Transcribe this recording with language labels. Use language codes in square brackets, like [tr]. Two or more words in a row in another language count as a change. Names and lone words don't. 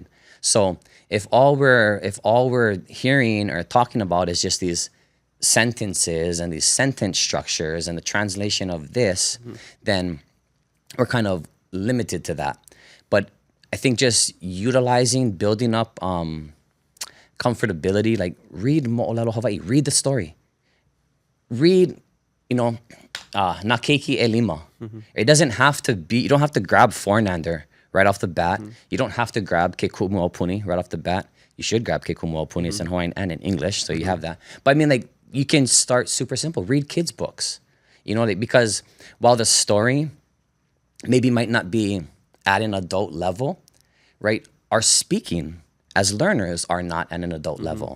[en] So if all we're hearing or talking about is just these sentences and these sentence structures and the translation of this, then we're kind of limited to that. But I think just building up comfortability, like read [haw] ʻŌlelo Hawaiʻi, [en] read the story. Read, [haw] na keiki e lima. [en] It doesn't have to be, you don't have to grab Fornander right off the bat. You don't have to grab ke kumuʻopuni right off the bat. You should grab ke kumuʻopuni. It's in Hawaiian and in English, so you have that. But I mean, like, you can start super simple. Read kids' books. Because while the story maybe might not be at an adult level, right? Our speaking as learners are not at an adult level.